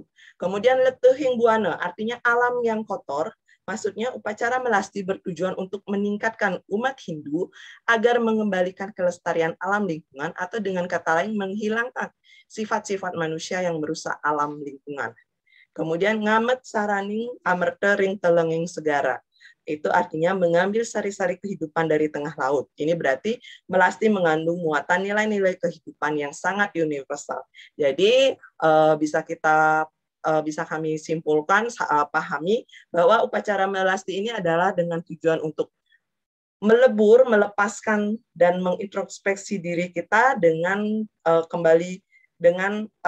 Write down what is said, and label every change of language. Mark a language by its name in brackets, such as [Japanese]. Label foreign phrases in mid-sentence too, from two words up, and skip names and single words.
[Indonesian] Kemudian [Balinese] letuhing buana, [Indonesian] artinya alam yang kotor. Maksudnya upacara melasti bertujuan untuk meningkatkan umat Hindu agar mengembalikan kelestarian alam lingkungan, atau dengan kata lain menghilangkan sifat-sifat manusia yang merusak alam lingkungan. [Balinese] Kemudian ngamet saraning amerta ring telenging segara. [Indonesian] Itu artinya mengambil sari-sari kehidupan dari tengah laut. Ini berarti melasti mengandung muatan nilai-nilai kehidupan yang sangat universal. Jadi bisa kami simpulkan, pahami bahwa upacara melasti ini adalah dengan tujuan untuk melebur, melepaskan dan mengintrospeksi diri kita dengan kembali dengan